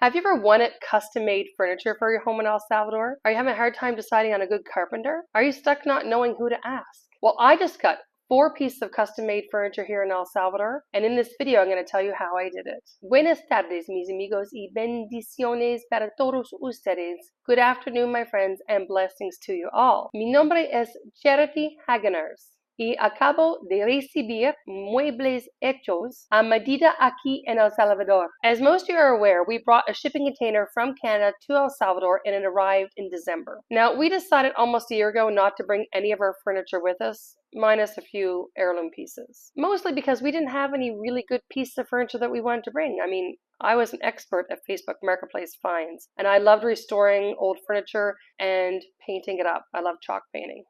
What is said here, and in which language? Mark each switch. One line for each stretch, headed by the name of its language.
English: Have you ever wanted custom-made furniture for your home in El Salvador? Are you having a hard time deciding on a good carpenter? Are you stuck not knowing who to ask? Well, I just got 4 pieces of custom-made furniture here in El Salvador, and in this video I'm going to tell you how I did it.
Spanish: Buenas tardes, mis amigos, y bendiciones para todos ustedes.
English: Good afternoon, my friends, and blessings to you all.
Spanish: Mi nombre es Charity Hageners. Y acabo de recibir muebles hechos a medida aquí en El Salvador.
English: As most of you are aware, we brought a shipping container from Canada to El Salvador and it arrived in December. Now, we decided almost a year ago not to bring any of our furniture with us, minus a few heirloom pieces. Mostly because we didn't have any really good pieces of furniture that we wanted to bring. I mean, I was an expert at Facebook Marketplace finds, and I loved restoring old furniture and painting it up. I love chalk painting.